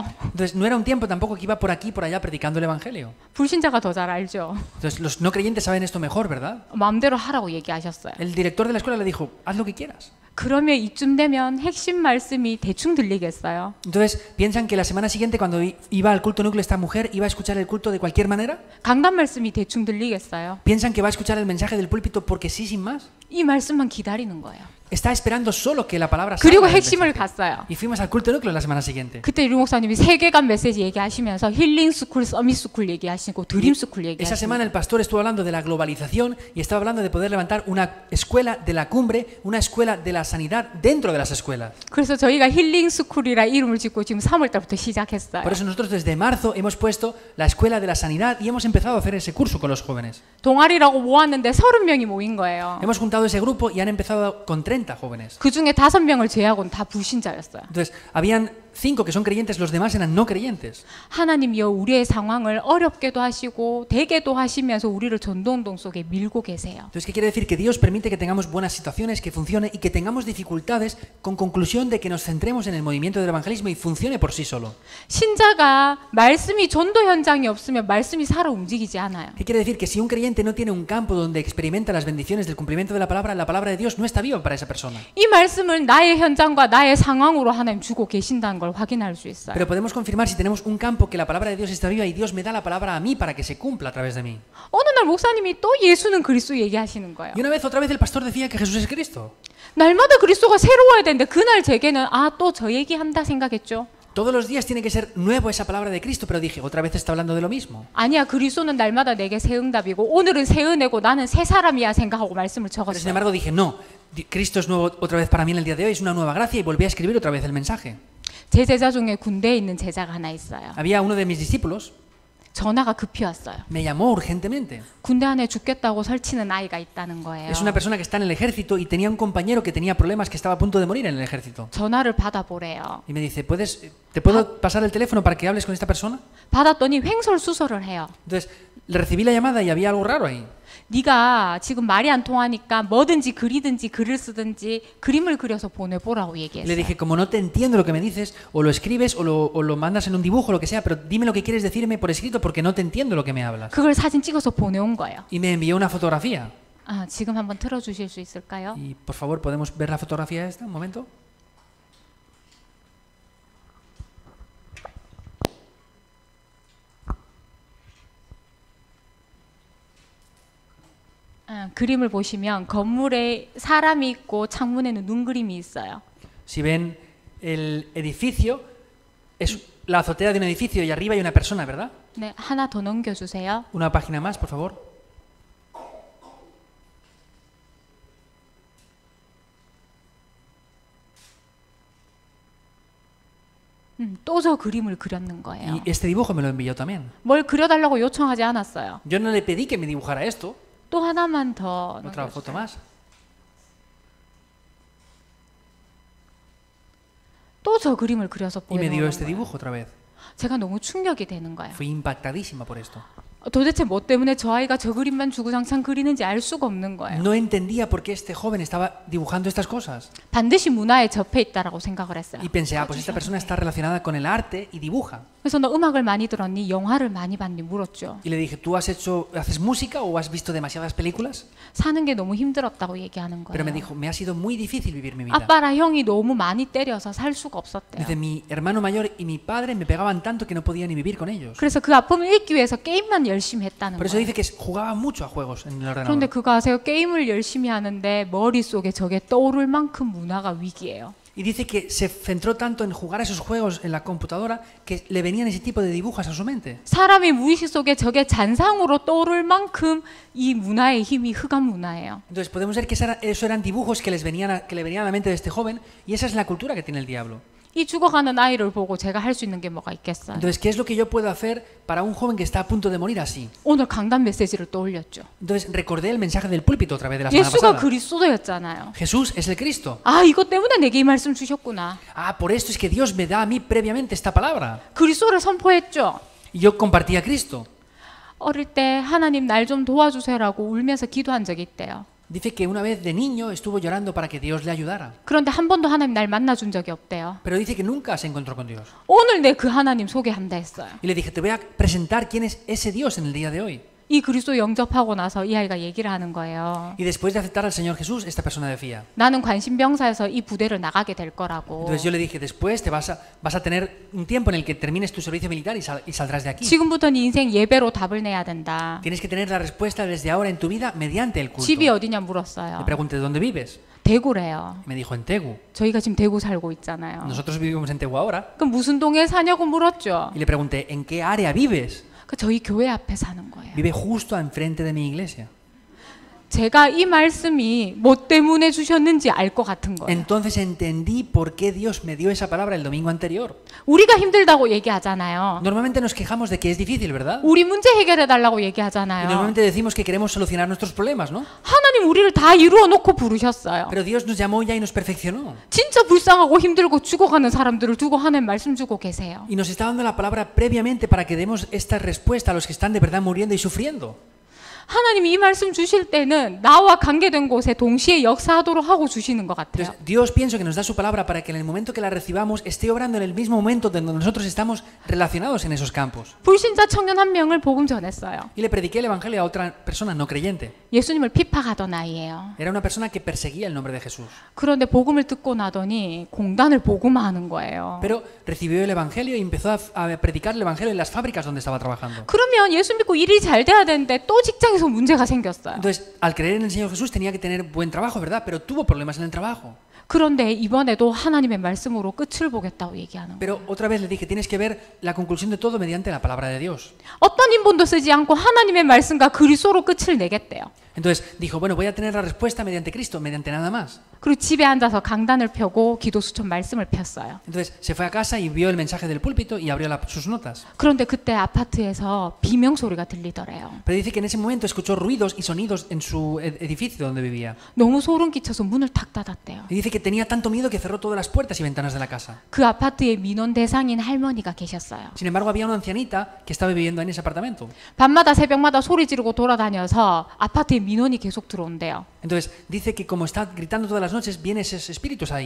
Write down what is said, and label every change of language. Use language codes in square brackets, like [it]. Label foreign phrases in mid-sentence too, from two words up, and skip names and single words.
[es] Entonces no era un tiempo tampoco que iba por aquí y por allá predicando el evangelio. [ko] 불신자가 더 잘 알죠. [es] Entonces los no creyentes saben esto mejor, ¿verdad? [ko] 마음대로 하라고 얘기하셨어요. [es] El director de la escuela le dijo, haz lo que quieras. [ko] 그러면 이쯤 되면 핵심 말씀이 대충 들리겠어요? [es] Entonces, ¿piensan que la semana siguiente cuando iba al culto núcleo esta mujer iba a escuchar el culto de cualquier manera? [ko] 강단 말씀이 대충 들리겠어요? [es] ¿Piensan que va a escuchar el mensaje del púlpito porque sí, sin más? [ko] 이 말씀만 기다리는 거예요. [es] Está esperando solo que la palabra [ko] 그리고 [es] salga del [ko] 핵심을 [es] mensaje. [ko] 갔어요. [es] Y fuimos al culto núcleo la semana siguiente. [ko] 그때 류 목사님이 세계관 메시지 얘기하시면서 힐링 스쿨, 서밋 스쿨 얘기하시고 드림 스쿨 [es] Esa semana el [ko] 얘기하시고 [es] pastor estuvo hablando de la globalización y estaba hablando de poder levantar una escuela de la cumbre, una escuela de la sanidad dentro de las escuelas. [ko] 그래서 저희가 힐링 스쿨이라 이름을 짓고 지금 3월 달부터 시작했어요. [es] Por eso nosotros desde marzo hemos puesto la escuela de la sanidad y hemos empezado a hacer ese curso con los jóvenes. [ko] 동아리라고 모았는데 30명이 모인 거예요. [es] Hemos juntado ese grupo y han empezado con 30 jóvenes. [ko] 그 중에 5명을 제외하고는 다 불신자였어요. [es] Entonces, habían 5 que son creyentes, los demás eran no creyentes. [ko] 하나님이여 우리의 상황을 어렵게도 하시고 되게도 하시면서 우리를 전도운동 속에 밀고 계세요. [es] Entonces, ¿qué quiere decir? Que Dios permite que tengamos buenas situaciones, que funcione y que tengamos dificultades con conclusión de que nos centremos en el movimiento del evangelismo y funcione por sí solo. [ko] 신자가 말씀이 전도 현장이 없으면 말씀이 살아 움직이지 않아요. [es] ¿Qué quiere decir? Que si un creyente no tiene un campo donde experimenta las bendiciones del cumplimiento de la palabra de Dios no está viva para esa persona. [ko] 이 말씀을 나의 현장과 나의 상황으로 하나님 주고 계신다는 걸 걸 확인할 수 있어요. [es] Pero podemos confirmar si tenemos un campo que la palabra de Dios está viva y Dios me da la palabra a mí para que se cumpla a través de mí. [ko] 어느 날 목사님이 또 예수는 그리스도 얘기하시는 거예요. [es] Y una vez, otra vez, el pastor decía que Jesús es Cristo. [ko] 날마다 그리스도가 새로워야 되는데 그날 제게는 또 저 얘기한다 생각했죠. [es] Todos los días tiene que ser nuevo esa palabra de Cristo, pero dije, otra vez está hablando de lo mismo. [ko] 아니야, 그리스도는 날마다 내게 새 응답이고 오늘은 새 은혜고 나는 새 사람이야 생각하고 말씀을 [es] Pero sin [ko] 적었어요. [es] embargo dije, no, Cristo es nuevo otra vez para mí en el día de hoy, es una nueva gracia y volví a escribir otra vez el mensaje. [ko] 제 제자 중에 군대에 있는 제자가 하나 있어요. [es] Había uno de mis discípulos, [ko] 전화가 급히 왔어요. [es] me llamó urgentemente. [ko] 군대 안에 죽겠다고 설치는 아이가 있다는 거예요. [es] Es una persona que está en el ejército y tenía un compañero que tenía problemas, que estaba a punto de morir en el ejército. [ko] 전화를 받아보래요. [es] Y me dice, ¿te puedo pasar el teléfono para que hables con esta persona? [ko] 받았더니 횡설수설을 해요. [es] Entonces, le recibí la llamada y había algo raro ahí. [ko] 네가 지금 말이 안 통하니까 뭐든지 그리든지 글을 쓰든지 그림을 그려서 보내보라고 [es] Le [ko] 얘기했어요. [es] dije, como no te entiendo lo que me dices, o lo escribes o lo mandas en un dibujo, lo que sea, pero dime lo que quieres decirme por escrito porque no te entiendo lo que me hablas. [ko] 그걸 사진 찍어서 보내온 거예요. [es] Y me envió una fotografía. [ko] 지금 한번 틀어주실 수 있을까요? [es] Y por favor, ¿podemos ver la fotografía esta? Un momento. [ko] 그림을 보시면 건물에 사람이 있고 창문에는 눈 그림이 있어요. [es] Si ven el edificio, es la azotea de un edificio y arriba hay una persona, ¿verdad? [ko] 네, 하나 더 넘겨주세요. [es] Una página más, por favor. [ko] 또 저 그림을 그렸는 [es] Y [ko] 거예요. [es] este dibujo me lo envió también. [ko] 뭘 그려달라고 요청하지 않았어요. [es] Yo no le pedí que me dibujara esto. [ko] 또 하나만 더 [es] Otra foto más. [ko] 또 저 그림을 그려서 [es] Y me dio [ko] 보내는 [es] este [ko] 거예요. [es] dibujo otra vez. [ko] 제가 너무 충격이 되는 거예요. [es] Fui impactadísima por esto. [ko] 도대체 뭐 때문에 저 아이가 저 그림만 주구장창 그리는지 알 수가 없는 거예요. [es] No entendía por qué este joven estaba dibujando estas cosas. [ko] 반드시 문화에 접해 있다라고 생각을 했어요. [es] Y pensé, pues esta persona está relacionada con el arte y dibuja. [ko] 그래서 너 음악을 많이 들었니? 영화를 많이 봤니? 물었죠. [es] Y le dije, ¿tú haces música o has visto demasiadas películas? [ko] 사는 게 너무 힘들었다고 얘기하는 [es] Pero me [ko] 거예요. [es] dijo, me ha sido muy difícil vivir mi vida. [ko] 아빠랑 형이 너무 많이 때려서 살 수가 없었대요. [es] Dice, mi hermano mayor y mi padre me pegaban tanto que no podía ni vivir con ellos. [ko] 그래서 그 아픔을 잊기 위해서 게임만 열심히 했다는 [es] Por eso [ko] 거예요. [es] dice que jugaba mucho a juegos en el [ko] 그런데 [es] ordenador. [ko] 그거 아세요? 게임을 열심히 하는데 머릿속에 저게 떠오를 만큼 문화가 위기예요. [es] Y dice que se centró tanto en jugar a esos juegos en la computadora que le venían ese tipo de dibujos a su mente. [ko] 사람이 무의식 속에 저게 잔상으로 떠오를 만큼 이 문화의 힘이 흑암 문화예요. [es] Entonces podemos ver que eso eran dibujos que le venían a la mente de este joven y esa es la cultura que tiene el diablo. [ko] 이 죽어가는 아이를 보고 제가 할 수 있는 게 뭐가 있겠어요? [es] Entonces, ¿qué es lo que yo puedo hacer para un joven que está a punto de morir así? [ko] 오늘 강단 메시지를 떠올렸죠. [es] Entonces recordé el mensaje del púlpito otra vez de la semana [ko] 예수가 [es] pasada. [ko] 그리스도였잖아요. [es] Jesús es el Cristo. [ko] 이것 때문에 내게 이 말씀 주셨구나. [es] Por esto es que Dios me da a mí previamente esta palabra. [ko] 그리스도를 선포했죠. [es] Y yo compartí a Cristo. [ko] 어릴 때 하나님 날 좀 도와주세요라고 울면서 기도한 적이 있대요. [es] Dice que una vez de niño estuvo llorando para que Dios le ayudara. [ko] 그런데 한 번도 하나님 날 만나준 적이 없대요. [es] Pero dice que nunca se encontró con Dios. [ko] 오늘 내 그 하나님 소개한다 했어요. [es] Y le dije, te voy a presentar quién es ese Dios en el día de hoy. [ko] 이 그리스도 영접하고 나서 이 아이가 얘기를 하는 거예요. [es] Y después de aceptar al Señor Jesús, esta persona decía. [ko] 나는 관심병사에서 이 부대를 나가게 될 거라고. [es] Entonces yo le dije, después te vas a tener un tiempo en el que termines tu servicio militar y saldrás de aquí. [ko] 지금부터 네 인생 예배로 답을 내야 된다. [es] Tienes que tener la respuesta desde ahora en tu vida mediante el culto. [ko] 집이 어디냐 물었어요. [es] Le pregunté, ¿dónde vives? [ko] 대구래요. [es] Me dijo, en Tegu. [ko] 저희가 지금 대구 살고 있잖아요. [es] Nosotros vivimos en Tegu ahora. [ko] 그럼 무슨 동에 사냐고 물었죠. [es] Y le pregunté, ¿en qué área vives? [ko] 저희 교회 앞에 사는 거예요. [es] Vive justo enfrente de mi iglesia. [ko] 제가 이 말씀이 뭐 때문에 주셨는지 알 것 같은 거예요. [es] Entonces entendí por qué Dios me dio esa palabra el domingo anterior. [ko] 우리가 힘들다고 얘기하잖아요. [es] Normalmente nos quejamos de que es difícil, ¿verdad? [ko] 우리 문제 해결해 달라고 [es] Y [ko] 얘기하잖아요. [es] normalmente decimos que queremos solucionar nuestros problemas, ¿no? [ko] 하나님 우리를 다 이루어 놓고 부르셨어요. [es] Pero Dios nos llamó ya y nos perfeccionó. [ko] 진짜 불쌍하고 힘들고 죽어가는 사람들을 두고 하나님 말씀 주고 계세요. [es] Y nos está dando la palabra previamente para que demos esta respuesta a los que están de verdad muriendo y sufriendo. [ko] 하나님이 이 말씀 주실 때는 나와 관계된 곳에 동시에 역사하도록 하고 주시는 것 같아요. [es] Entonces, Dios pienso que nos da su palabra para que en el momento que la recibamos esté obrando en el mismo momento donde nosotros estamos relacionados en esos campos. [ko] 불신자 청년 한 명을 복음 전했어요. [es] Y le prediqué el evangelio a otra persona no creyente. [ko] 예수님을 핍박하던 아이예요. [es] Era una persona que perseguía el nombre de Jesús. [ko] 그런데 복음을 듣고 나더니 공단을 복음화하는 거예요. [es] Pero recibió el evangelio y empezó a predicar el evangelio en las fábricas donde estaba trabajando. [ko] 그러면 예수 믿고 일이 잘 돼야 되는데 또 직장에서 문제가 생겼어요. [es] Entonces, al creer en el Señor Jesús tenía que tener buen trabajo, ¿verdad? Pero tuvo problemas en el trabajo. [ko] 그런데 이번에도 하나님의 말씀으로 끝을 보겠다고 얘기하는 거예요. [es] Pero otra vez le dije, tienes que ver la conclusión de todo mediante la palabra de Dios. [ko] 어떤 인본도 쓰지 않고 하나님의 말씀과 그리스도로 끝을 내겠대요. [es] Entonces dijo, bueno, voy a tener la respuesta mediante Cristo, mediante nada más. [ko] 그리고 집에 앉아서 강단을 펴고 기도 수천 말씀을 폈어요. [es] Entonces se fue a casa y vio el mensaje del púlpito y abrió sus notas. [ko] 그런데 그때 아파트에서 비명 소리가 들리더래요. [es] Pero dice que en ese momento escuchó ruidos y sonidos en su edificio donde vivía. [ko] 너무 소름 끼쳐서 문을 탁 닫았대요. [es] Y dice que tenía tanto miedo que cerró todas las puertas y ventanas de la casa. [ko] 그 아파트에 민원 대상인 할머니가 계셨어요. [es] Sin embargo, había una ancianita que estaba viviendo en ese apartamento. [ko] 밤마다 새벽마다 소리 지르고 돌아다녀서 아파트에 민원이 계속 들어온대요. [es] Entonces dice que como está gritando todas las noches, vienen esos espíritus ahí.